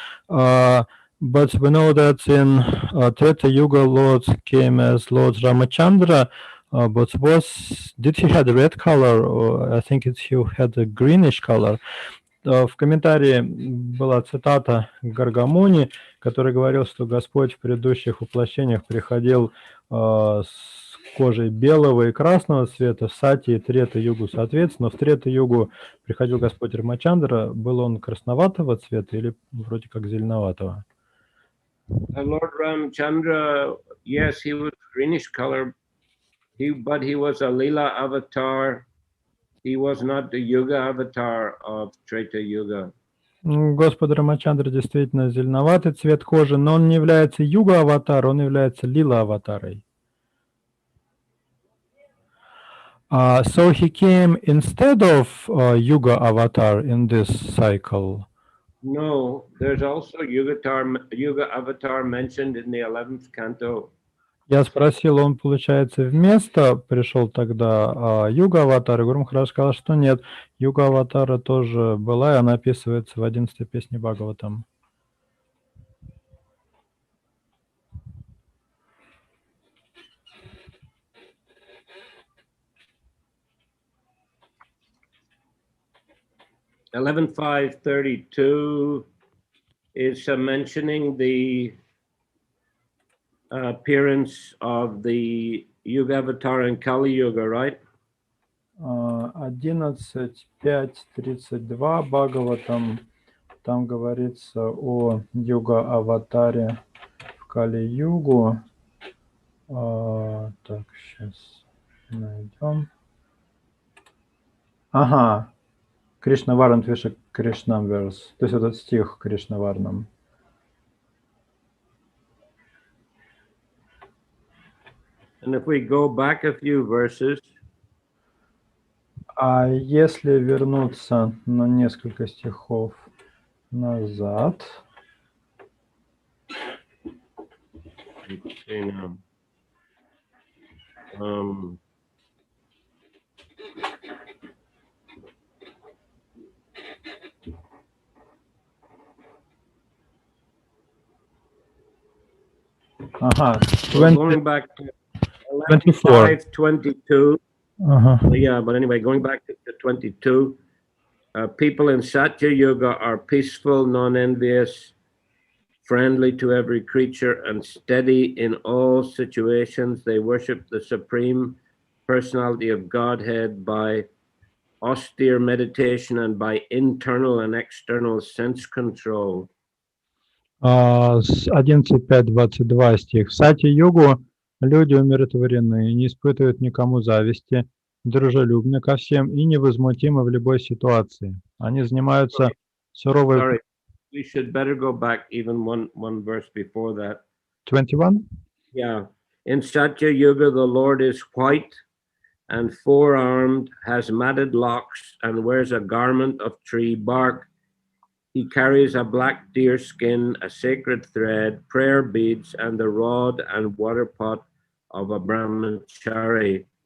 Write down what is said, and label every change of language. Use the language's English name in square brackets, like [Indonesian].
[English] But we know that in Treta Yuga Lord came as Lord Ramachandra. But did he had red color, or I think he had a greenish color. [Russian] В комментарии была цитата Гаргамуни, который говорил, что Господь в предыдущих воплощениях приходил с кожей белого и красного цвета, в Сати и Трета Югу соответственно. В Трета Югу приходил Господь Рамачандра, был он красноватого цвета или вроде как зеленоватого? [English] Lord Ramchandra, yes, he was greenish color. But he was a Lila avatar. He was not the Yuga avatar of Treta Yuga. [Russian] Господь Рамачандра действительно зеленоватый цвет кожи, но он не является Юга-аватаром, он является Лила-аватарой. [English] So he came instead of Yuga avatar in this cycle. No, there's also Yuga avatar mentioned in the 11th canto. [Russian] Я спросил, он, получается, вместо пришел тогда Юга-аватар, и Гуру Махарадж сказал, что нет, Юга-аватара тоже была, и она описывается в 11-й песне Бхагаватам. [English] (11.5.32) is mentioning the appearance of the Yuga avatar in Kali Yuga, right? [Russian] 11.5.32 Бхагаватам, там говорится о Юга-аватаре в Кали-югу. Так, сейчас найдем. Ага. Кришна Варнам Твиша Кришнам Верс. То есть этот стих Кришна Варнам. [English] And if we go back a few verses, [Russian] А если вернуться на несколько стихов назад, [English] let's see now. Um, [Russian] ага, [English] we're going back to 24. 5:22. [Russian] Ага. [English] Yeah, but anyway, going back to 22, people in Satya Yuga are peaceful, non-envious, friendly to every creature, and steady in all situations. They worship the Supreme Personality of Godhead by austere meditation and by internal and external sense control. [Russian] С 11.5.22 стих. В Сати-югу люди умиротворены, не испытывают никому зависти, дружелюбны ко всем и невозмутимы в любой ситуации. Они занимаются суровой... [English] Sorry, we should better go back even one verse before that. 21? Yeah. In Satya Yuga, the Lord is white and four-armed, has matted locks, and wears a garment of tree bark. He carries a black deer skin, a sacred thread, prayer beads, and the rod and water pot of a brahmachari.